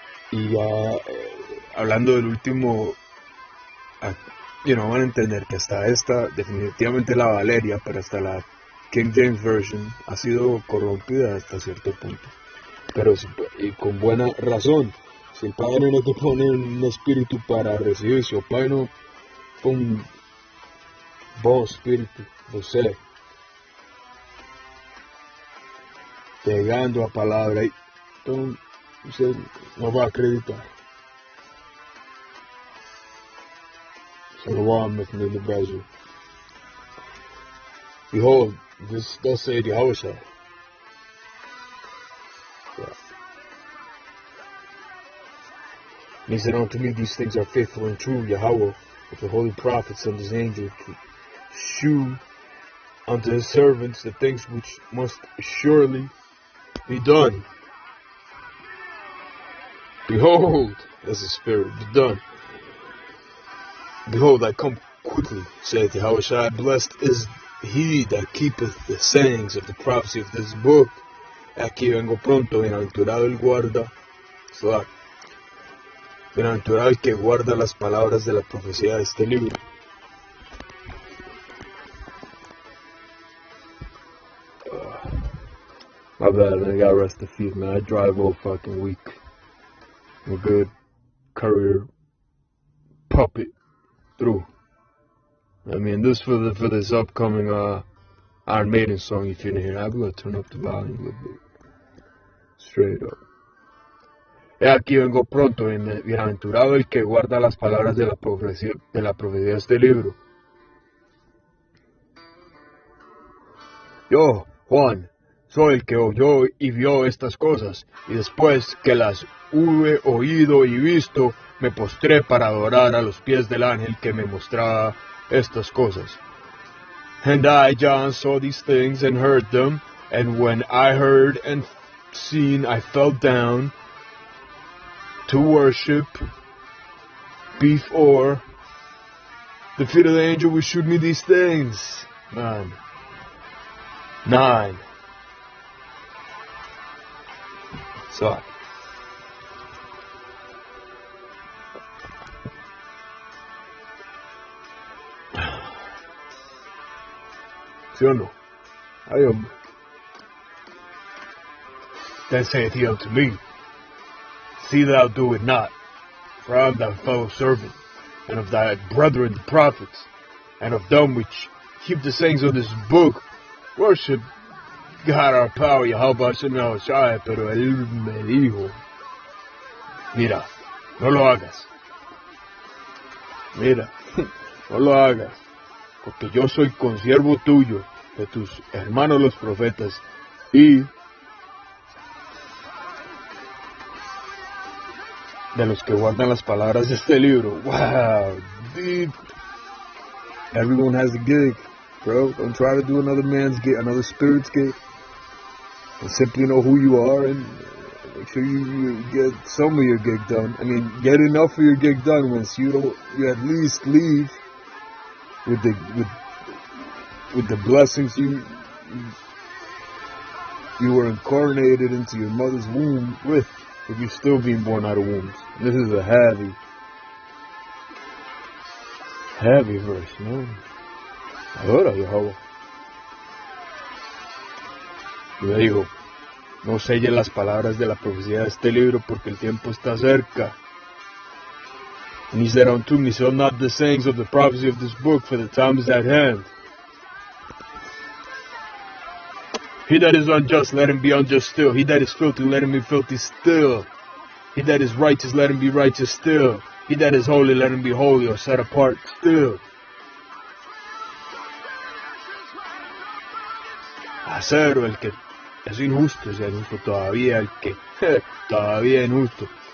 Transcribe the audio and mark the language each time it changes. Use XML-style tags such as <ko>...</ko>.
<es>Y ya, hablando del último, van a entender que hasta esta, definitivamente la Valeria, pero hasta la King James Version ha sido corrompida hasta cierto punto, pero y con buena razón. Si el Padre no te pone un espíritu para recibir, si el Padre no pone un buen espíritu,</es> <pt>você, pegando a palavra aí, então você não vai acreditar. Você não vai me entender no Brasil.</pt> <en>Behold, this does say Yahushua. Yeah. And he said unto me, these things are faithful and true. Yahweh, with the holy prophet, sent his angel to shew unto his servants the things which must surely be done. Behold, as the Spirit, be done. Behold, I come quickly, saith Yahushua. Blessed is he that keepeth the sayings of the prophecy of this book.</en> <es>Aquí vengo pronto, bienaventurado el guarda, bienaventurado el que guarda las palabras de la profecía de este libro.</es> <en>My bad, man, I gotta rest the feet, man. I drive all fucking week. I'm a good career puppet through. I mean, this for this upcoming Iron Maiden song, if you didn't hear it, I'm gonna turn up the volume a little bit. Straight up.</en> <es>He aquí vengo pronto, bienaventurado el que guarda las palabras de la profecía de este libro. Yo, Juan, soy el que oyó y vio estas cosas, y después que las hube oído y visto, me postré para adorar a los pies del ángel que me mostraba estas cosas.</es> <en>And I, John, saw these things and heard them, and when I heard and seen, I fell down to worship before the feet of the angel who showed me these things. 9.</en> <es>So, ¿sí o no? Ay, hombre.</es> <en>Then saith he unto me, See thou do it not, for I am thy fellow servant, and of thy brethren the prophets, and of them which keep the sayings of this book. Worship God our power,</en> <es>Yahweh Hashem Yahushua, pero él me dijo, mira, no lo hagas. Mira, no lo hagas, porque yo soy consiervo tuyo, de tus hermanos los profetas, y de los que guardan las palabras de este libro.</es> <en>Wow, deep. Everyone has a gig, bro. Don't try to do another man's gig, another spirit's gig. And simply know who you are and make sure you get some of your gig done. I mean, get enough of your gig done once you at least leave with the blessings you were incarnated into your mother's womb with, if you're still being born out of wombs. This is a heavy verse, man.</en> <es>Ahora, Yahweh. Y me dijo, no selle las palabras de la profecía de este libro, porque el tiempo está cerca.</es> <en>And he said unto me, seal not the sayings of the prophecy of this book, for the time is at hand. He that is unjust, let him be unjust still. He that is filthy, let him be filthy still. He that is righteous, let him be righteous still. He that is holy, let him be holy or set apart still.</en> <es>Acero, el que es injusto todavía, el que todavía es injusto.</es>